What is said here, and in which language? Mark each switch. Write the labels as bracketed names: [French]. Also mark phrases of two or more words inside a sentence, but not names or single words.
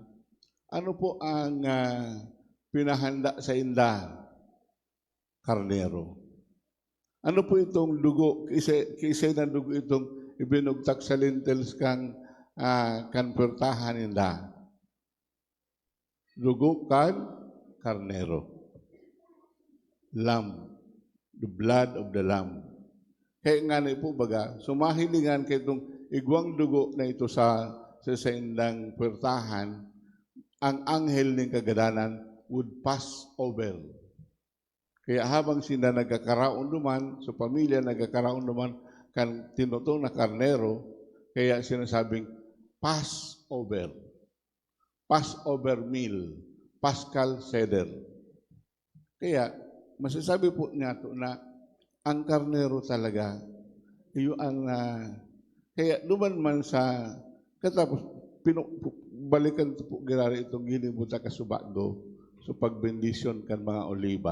[Bikol] Ano po ang pinahanda sa inda? Karnero. Ano po itong dugo? Kisay na dugo itong ibinugtak sa lintels kang pertahan inda. Dugo kan karnero. [English] Lamb. The blood of the lamb. [Bikol] Kaya nga na po baga, sumahilingan kay itong igwang dugo na ito sa indang pertahan, ang anghel ng kagadanan [English] would pass over. [Bikol] Kaya habang sila nagkakaraon duman, sa pamilya nagkakaraon duman, kan tinutong na karnero, kaya sinasabing Passover. [English] Passover meal. Paschal Seder. [Bikol] Kaya, masasabi po niya ito na ang karnero talaga, iyo ang, kaya duman man sa, katapos, balikan po girari itong ginibuta kasubagdo, so pagbendisyon kan mga oliba.